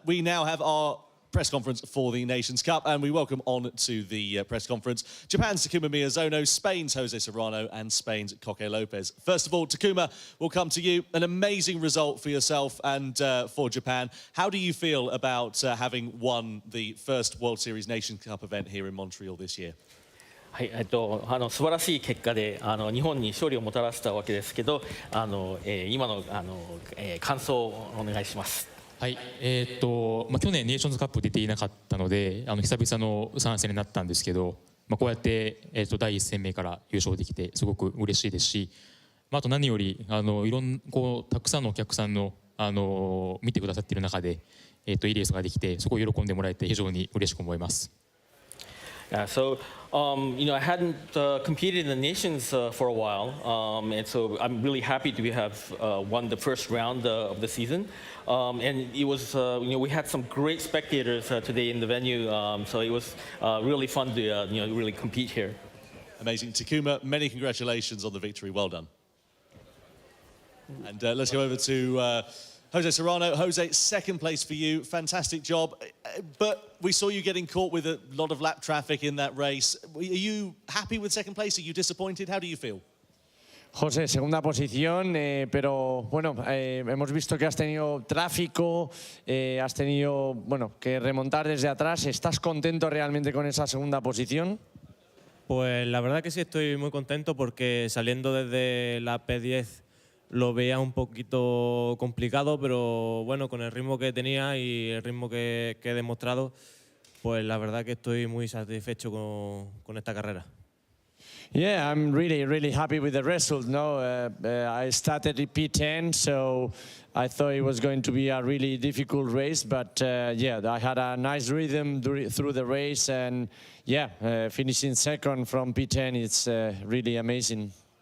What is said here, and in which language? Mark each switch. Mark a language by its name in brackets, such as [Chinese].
[English] We now have our press conference for the Nations Cup, and we welcome on to the press conference Japan's Takuma Miyazono, Spain's Jose Serrano, and Spain's Coque López. First of all, Takuma, we'll come to you. An amazing result for yourself and for Japan. How do you feel about having won the first World Series Nations Cup event here in Montreal this year? [Japanese] はい、素晴らしい結果で日本に勝利をもたらしたわけですけど、今の感想をお願いします。はい、去年ネーションズカップ出ていなかったので、久々の参戦になったんですけど、こうやって、第一戦目から優勝できてすごく嬉しいですし、あと何よりたくさんのお客さんの見てくださっている中で、いいレースができて、そこを喜んでもらえて非常に嬉しく思います。 [English] So, I hadn't competed in the nations for a while, and so I'm really happy to have won the first round of the season. And it was, we had some great spectators today in the venue, so it was really fun to, really compete here. Amazing. Takuma, many congratulations on the victory. Well done. And let's go over to Jose Serrano. Jose, second place for you. Fantastic job. But we saw you getting caught with a lot of lap traffic in that race. Are you happy with second place? Are you disappointed? How do you feel? [Spanish] José, segunda posición, pero bueno, hemos visto que has tenido tráfico, has tenido que remontar desde atrás. ¿Estás contento realmente con esa segunda posición? Pues la verdad que sí, estoy muy contento porque saliendo desde la P10 lo veía un poquito complicado, pero bueno, con el ritmo que tenía y el ritmo que he demostrado, pues la verdad que estoy muy satisfecho con esta carrera. [English] Yeah, I'm really happy with the result. No, I started at P10, so I thought it was going to be a really difficult race, but yeah, I had a nice rhythm through the race, and yeah, finishing second from P10, it's really amazing.